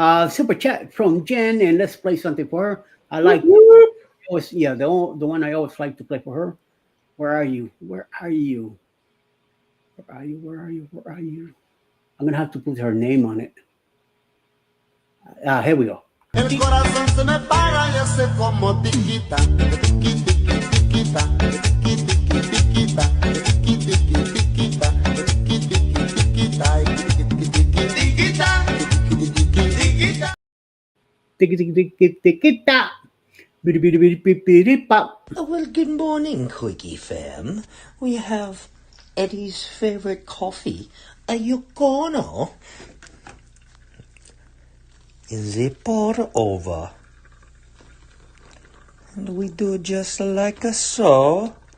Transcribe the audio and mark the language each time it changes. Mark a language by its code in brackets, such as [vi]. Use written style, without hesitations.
[en] Super chat from Jen, and let's play something for her. I like always, yeah, the one I always like to play for her. Where are you? Where are you? Where are you? Where are you? Where are you? I'm gonna have to put her name on it. Here we go. [es] El corazón se me para y hace como tiquita, tiqui tiqui tiquita, tiqui tiqui tiquita, tiqui tiqui tiquita, tiqui tiqui tiquita, tiqui tiqui tiquita, tiqui tiqui tiquita, tiqui tiqui tiquita. Bidi bidi bidi bidi bidi pop. [en] Well, good morning, Quickie fam. We have Eddie's favorite coffee, a Yocono. Is it pour over? And we do just like so.